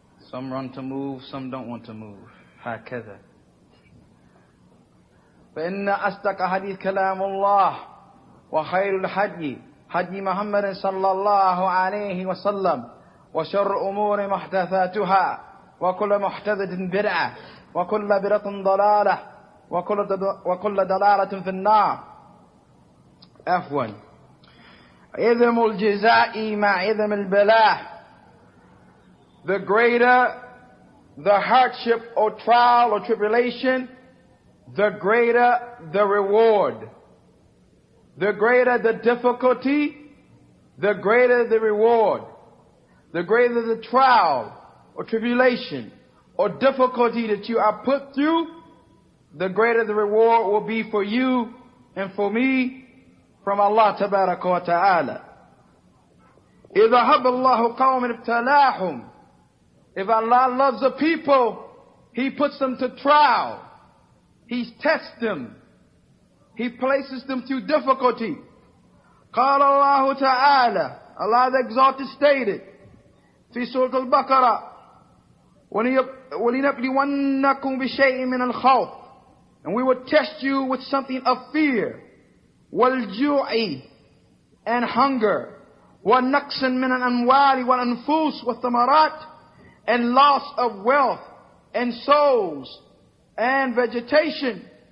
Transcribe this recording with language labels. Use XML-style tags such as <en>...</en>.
<en>Some run to move, some don't want to move.</en> <ar>هكذا. فإن أصدق حديث كلام الله وخير الهدي هدي محمد صلى الله عليه وسلم وشر الأمور محدثاتها وكل محدثة بدعة وكل بدعة ضلالة وكل ضلالة في النار. عفوا. عظم الجزاء مع عظم البلاء.</ar> <en>The greater the hardship or trial or tribulation, the greater the reward. The greater the difficulty, the greater the reward. The greater the trial or tribulation or difficulty that you are put through, the greater the reward will be for you and for me from Allah tabaraka wa ta'ala.</en> <ar>إِذَا هَبَ اللَّهُ قَوْمٍ ابْتَلَاهُمْ.</ar> <en>If Allah loves a people, He puts them to trial. He tests them. He places them through difficulty.</en> <ar>قال الله تعالى,</ar> <en>Allah the Exalted stated,</en> <ar>في سورة البقرة, وَلِنَبْلِوَنَّكُمْ بِشَيْءٍ مِنَ الْخَوْفِ.</ar> <en>And we will test you with something of fear,</en> <ar>وَالْجُوعِ,</ar> <en>and hunger,</en> <ar>وَنَقْصٍ مِنَ الْأَمْوَالِ وَالْأَنفُسِ وَالثَّمَرَاتِ,</ar> <en>and loss of wealth and souls and vegetation.</en>